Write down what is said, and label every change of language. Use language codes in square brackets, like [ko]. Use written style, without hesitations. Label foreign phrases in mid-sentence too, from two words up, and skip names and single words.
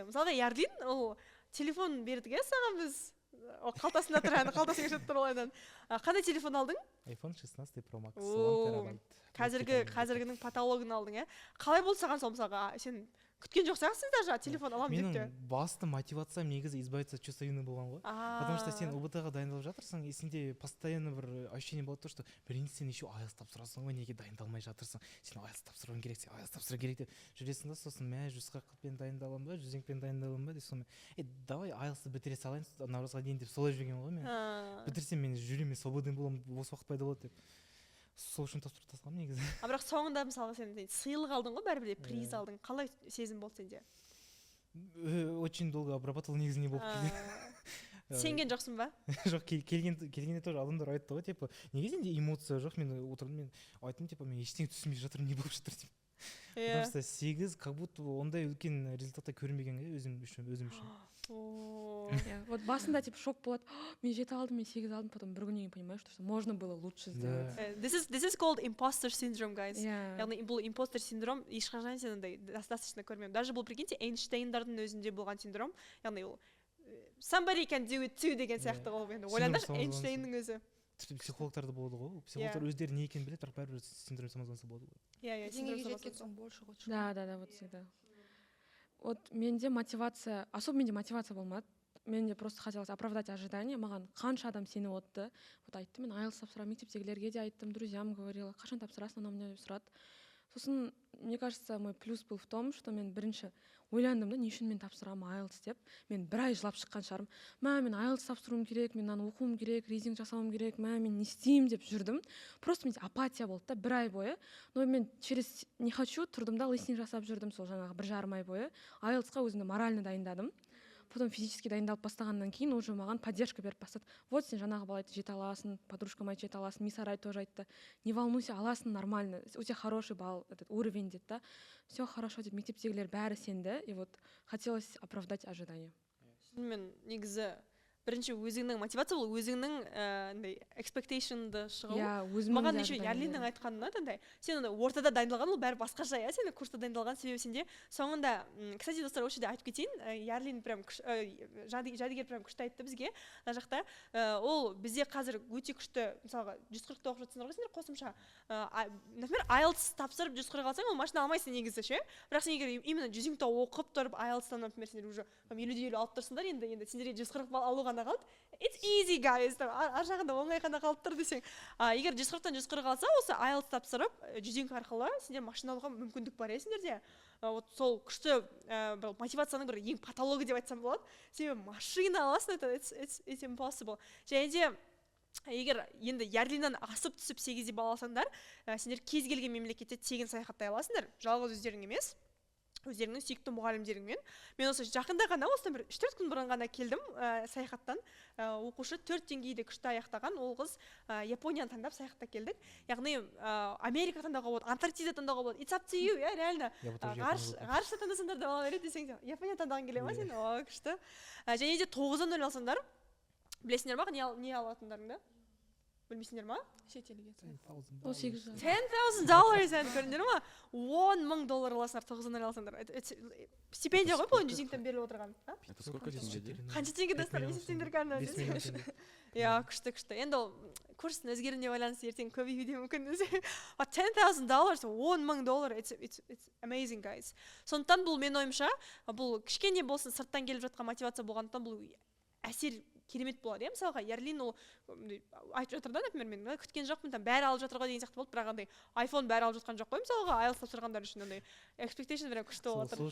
[kk] Мысалға Ярлин ол телефон бердік иә саған біз. О қалтасында тұр, ана қалтасына кіріп тұр олайдан. Қандай телефон алдың? iPhone 16 Pro Max. Қазіргінің потологын алдың, иә. Қалай болды саған сол мысалға? Сен күткен жоқ сияқтысың даже телефон аламын деп те. Менің басты мотивациям негізі [ru] избавиться от чувства вины [kk] болған ғой. [ru] Потому что [kk] сен УБТ-ға дайындалып жатырсың, и сенде постоянно бір ощущение болады [ru] то, что [kk] бірінші сен еще IELTS тапсырасың ғой, неге дайындалмай жатырсың? Сен IELTS тапсыруың керек, сен IELTS тапсыру керек деп жүресің да, сосын мә 140-пен дайындаламын ба, 100-пен дайындаламын ба деп сонымен давай IELTS-ты бітіре салайын наурызға дейін деп солай жүрген ғой мен. Бітірсем мен жүремін, свободный боламын, бос уақыт пайда болады деп. Сол үшін тапсырып тастағанмын негізі. Бірақ соңында мысалы сен сыйлық алдың ғой, бәрібір де приз алдың. Қалай сезім болды сенде? [ru] Очень долго обрабатывал, [kk] негізі не болып келген. Сенген жоқсың ба? Жоқ, келгенде тоже адамдар айтты ғой, типа, неге сенде эмоция жоқ? Мен отырдым, мен айттым, типа, мен ештеңе түсінбей жатырмын, не болып жатыр деп. [ru] Потому что [kk] 8 [ru] как будто [kk] ондай үлкен результатта көрінбеген өзім үшін. Вот басында типа шок болады. Мен 7 алдым, мен 8 алдым, потом бір күннен кейін [ru] понимаешь, что можно было лучше сделать. [en] This is called imposter syndrome, guys. Yeah. [kk] Яғни бұл imposter синдром ешқашан сен андай достаточно көрмеймін. Даже бұл прикиньте Эйнштейндардың өзінде болған синдром. Яғни ол [en] somebody can do it too [kk] деген сияқты ғой. Енді ойлаңдаршы Эйнштейннің өзі. Тіпті психологтарда болады ғой. Психологтар өздері не екенін біледі, бірақ бәрібір [ru] синдром самозванца [kk] болады ғой. Иә, Деңгейге жеткен соң [ru] больше хочешь. Да, вот всегда. [kk] Вот менде мотивация, особо менде мотивация болмады. [ru] Менде просто хотелось оправдать ожидания. [kk] Маған қанша адам сеніп отты. Вот айттым, мен IELTS тапсырамын, мектептегілерге де айттым, [ru] друзьям говорила, [kk] қашан тапсырасың, анау мынау деп сұрады. Сосын, мне кажется, мой плюс был в том, что мен бірінші ойландым да, не үшін мен тапсырамын IELTS деп. Мен бір ай жылап шыққан шығармын. Мен IELTS тапсыруым керек, мен мынаны оқуым керек, рейдинг жасауым керек, мен не істеймін деп жүрдім. Просто менде апатия болды да, бір ай бойы. Но мен [ru] через не хочу [kk] тұрдым да, листинг жасап жүрдім сол жаңағы 1,5 ай бойы. IELTS-қа өзімді морально дайындадым. [ru] Потом физически [kk] дайындалып бастағаннан кейін уже маған поддержка беріп бастады. Вот сен жаңағы бала айтты, жете аласың, подружкам айтты, жете аласың, Мисарай тоже айтты. [ru] Не волнуйся, аласың нормально, у тебя хороший балл, этот уровень [kk] деді да. [ru] Все хорошо [kk] деп мектептегілер бәрі сенді, [ru] и вот хотелось оправдать ожидания. [kk] Мен негізі бірінші өзіңнің мотивация ол өзіңнің андай expectation'ды шығу. Маған еще Ярлиннің айтқанына андай сен ортада дайындалған ол бәрі басқаша, иә, сен курста дайындалған себебі сенде соңында кстати достар осы жерде айтып кетейін, Ярлин прям Жадыгер прям күшті айтты бізге мына жақта. Ол бізде қазір өте күшті, мысалға 140-та оқып жатсыңдар ғой сендер қосымша. Например, IELTS тапсырып 140 алсаң, ол машина алмайсың негізі ше. Бірақ сен егер именно 100-та оқып тұрып IELTS-тан например сендер уже 50-50 алып тұрсыңдар, енді сендерге 140 балл алуға ғана қалды. [en] It's easy guys. [kk] Ар жағында оңай ғана қалып тұр десең. Егер 140-тан 140 алса, осы IELTS тапсырып, жүзеңкі арқылы сендер машина алуға мүмкіндік бар сендерде. Вот сол күшті бір мотивацияның бір ең патологы деп айтсам болады. Сен машина аласың, [en] it's impossible. [kk] Және де егер енді Ярлиннан асып түсіп 8-де бал алсаңдар, сендер кез келген мемлекетте тегін саяхаттай аласыңдар. Жалғыз өздерің емес, өздеріңнің сүйікті мұғалімдеріңмен. Мен осы жақында ғана, осыдан бір 3-4 күн бұрын ғана келдім саяхаттан. Оқушы 4 деңгейде күшті аяқтаған, ол қыз Японияны таңдап саяхатта келдік. Яғни Америка таңдауға болады, Антарктида таңдауға болады. [en] It's up to you, [kk] реально. Ғарышта таңдасаңдар да ала береді десең, Япония таңдаған келе ма сен? О, күшті. Және де 9-дан 0 алсаңдар, білесіңдер ма, не алатындарыңды? Білмейсіңдер ма? Шетелге. $18. $10,000 ән көріңдер ма? $10,000 аласыңдар, 9-дан алсаңдар. Стипендия ғой бұл жүзіңтен беріліп отырған. [ru] Это сколько теңгеде? [kk] Қанша теңге достар, есептеңдер кәдімгі. 5 миллион теңге. Иә, күшті. Енді ол курстың өзгеруіне байланысты ертең көбеюі де мүмкін. $10,000, $10,000, [en] it's amazing guys. [kk] Сондықтан бұл мен ойымша, бұл кішкене болсын сырттан келіп жатқан мотивация болғандықтан бұл әсер керемет болады. Мысалға, Ярлин ол айтып жатыр да, например, мен күткен жоқпын, бәрі алып жатыр ғой деген сияқты болды, бірақ андай iPhone бәрі алып жатқан жоқ қой, мысалға, IELTS тапсырғандар үшін андай expectation бір күшті болып отыр.